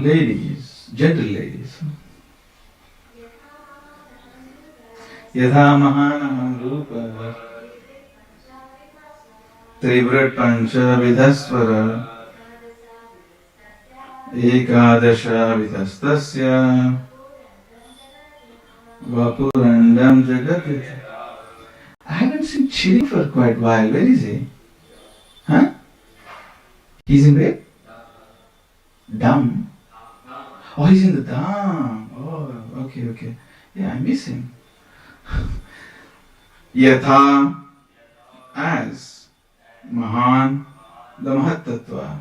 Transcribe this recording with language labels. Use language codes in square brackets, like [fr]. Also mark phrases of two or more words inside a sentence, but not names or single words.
[en] Ladies, gentle ladies. [sa] Yatha Mahanaham Rupa Trivrat Pancha Vidhasvara Ekadasha Vidhastasya Vapurandam Jagadyatha. [en] I haven't seen Chiri for quite a while. Where is he? Huh? He's in where? Dam. Oh, he's in the Dam. Oh, okay, okay. Yeah, I miss him. Yatha, as Mahan, the Mahatattva.